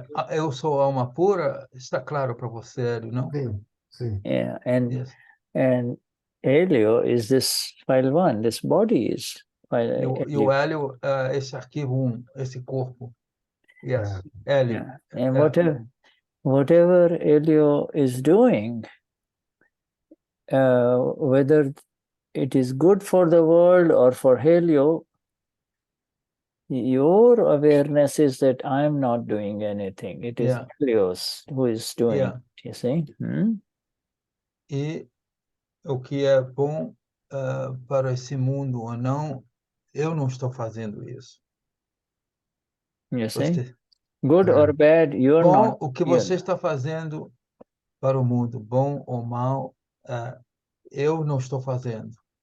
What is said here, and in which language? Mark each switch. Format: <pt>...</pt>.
<pt>Eu sou alma pura, está claro para você, Hélio, não? Sim.</pt> <en>Yeah, and Hélio is this file 1, this body is file.</en> <pt>E o Hélio é esse arquivo 1, esse corpo.</pt> <en>Yes, Hélio. And whatever Hélio is doing, whether it is good for the world or for Hélio, your awareness is that I'm not doing anything. It is Helios who is doing it, you see?</en> <pt>E o que é bom para esse mundo ou não, eu não estou fazendo isso.</pt> <en>You see? Good or bad, you're not.</en> <pt>O que você está fazendo para o mundo, bom ou mal, eu não estou fazendo.</pt>